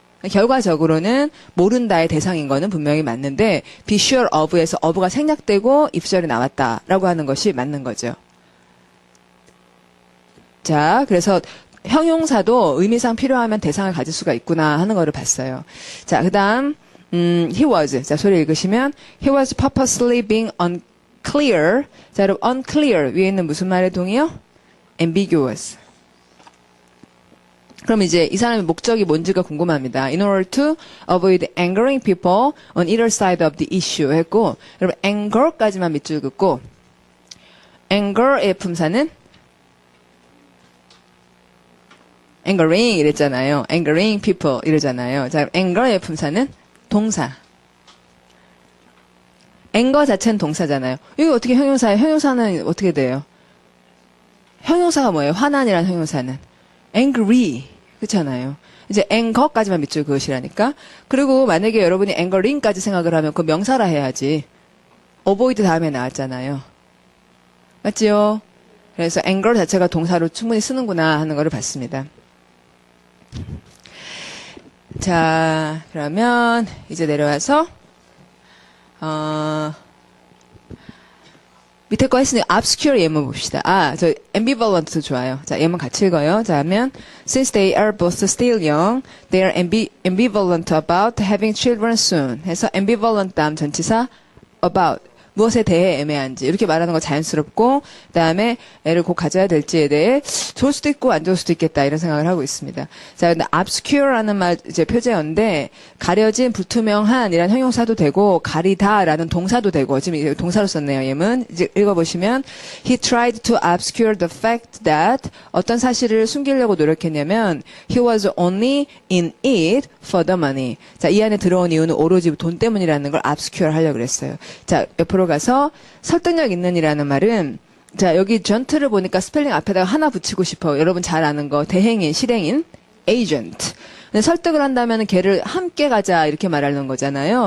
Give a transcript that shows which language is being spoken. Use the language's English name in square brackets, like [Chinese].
[Korean] 결과적으로는 모른다의 대상인 거는 분명히 맞는데 be sure of에서 of가 생략되고 if절이 나왔다라고 하는 것이 맞는 거죠. 자, 그래서 형용사도 의미상 필요하면 대상을 가질 수가 있구나 하는 거를 봤어요. 자, 그 다음 [English] he was. 자, 소리 읽으시면, he was purposely being unclear. [Korean] 자, 여러분, unclear. 위에 있는 무슨 말의 동이요? [English] ambiguous. [Korean] 그럼 이제 이 사람의 목적이 뭔지가 궁금합니다. [English] In order to avoid angering people on either side of the issue 했고, [Korean] 여러분, anger까지만 밑줄 긋고, anger의 품사는 angering 이랬잖아요. [English] angering people 이러잖아요. [Korean] 자, anger의 품사는 동사. anger 자체는 동사잖아요. 이거 어떻게 형용사예요? 형용사는 어떻게 돼요? 형용사가 뭐예요? 화난이란 형용사는 angry 그렇잖아요. 이제 anger까지만 밑줄 그으시라니까. 그리고 만약에 여러분이 angering까지 생각을 하면 그 명사라 해야지. avoid 다음에 나왔잖아요. 맞지요? 그래서 anger 자체가 동사로 충분히 쓰는구나 하는 거를 봤습니다. 자, 그러면 이제 내려와서 밑에 거 했으니 obscure 예문 봅시다. 아, 저 ambivalent도 좋아요. 자, 예문 같이 읽어요. [English] 자, 하면 since they are both still young, they are ambivalent about having children soon. [Korean] 해서 ambivalent 다음 전치사 about 무엇에 대해 애매한지 이렇게 말하는 거 자연스럽고 그다음에 애를 곧 가져야 될지에 대해 좋을 수도 있고 안 좋을 수도 있겠다 이런 생각을 하고 있습니다. 자, 근데 obscure라는 말 이제 표제어인데 가려진 불투명한이란 형용사도 되고 가리다라는 동사도 되고 지금 이제 동사로 썼네요. [English] 예문 이제 읽어보시면 he tried to obscure the fact that [Korean] 어떤 사실을 숨기려고 노력했냐면 [English] he was only in it for the money. [Korean] 자, 이 안에 들어온 이유는 오로지 돈 때문이라는 걸 obscure 하려고 그랬어요. 자, 옆으로 가서 설득력 있는이라는 말은 자 여기 전트를 보니까 스펠링 앞에다가 하나 붙이고 싶어요. 여러분 잘 아는 거 대행인 실행인 agent. 근데 설득을 한다면 걔를 함께 가자 이렇게 말하는 거잖아요.